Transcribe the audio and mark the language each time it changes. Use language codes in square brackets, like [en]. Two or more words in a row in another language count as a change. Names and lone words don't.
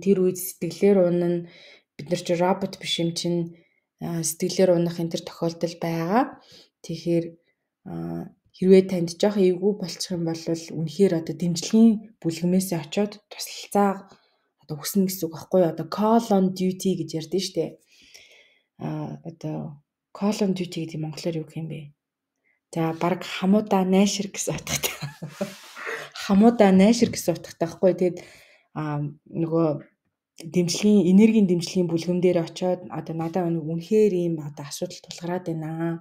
[mn] Тэр үед сэтгэлээр унана. Бид нар ч робот биш юм чинь сэтгэлээр унах энэ төр тохиолдол байгаа. Тэгэхээр хэрвээ танд жоох эвгүй болчих юм бол үнэхээр одоо дэмжлэгийн бүлгэмээсээ очиод туслалцаа одоо хүснэ гэсэн үг байхгүй юу? Одоо [en] call on duty [mn] гэж ярьдэн штэ. Одоо [en] call on duty [mn] гэдэг монголоор юу гэх юм бэ? За баг хамуудаа найшир гэсэн утгатай. Хамуудаа найшир гэсэн утгатай байхгүй. Тэгээд нөгөө дэмжлэгийн энергийн дэмжлэгийн бүлгэм дээр очиод одоо надад үнэхээр ийм одоо асуудал тулгараад байна.